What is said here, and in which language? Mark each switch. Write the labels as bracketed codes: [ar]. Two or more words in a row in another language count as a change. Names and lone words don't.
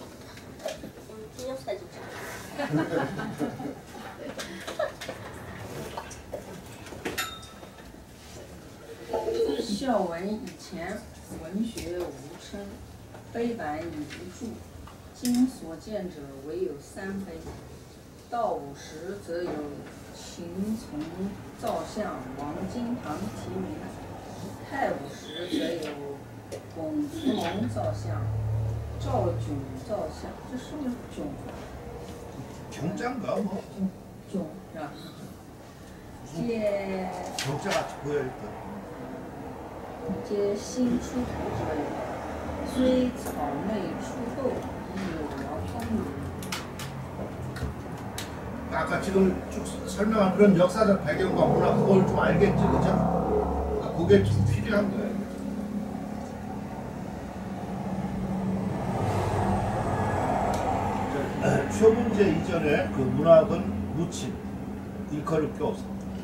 [ko] 기념사진. [zh] 孝文以前文学无称，碑版已不著，今所见者唯有3碑。到五时则有秦从造像王金堂题名，太五时则有龚福蒙造像、赵炯造像，这是不是炯？ [ko] 경자인가 뭐? [zh] 炯是吧？皆 [ko] 경자같이 보여 일단. [zh] 皆新出土者也，虽草内出垢，亦有聊通语。 [ko] 아까 지금 쭉 설명한 그런 역사적 배경과 문화 그걸 좀 알겠지, 그죠? 그게 좀 필요한 거예요. 쇼문제 이전에 그 문학은 무침, 일컬을 게 없어.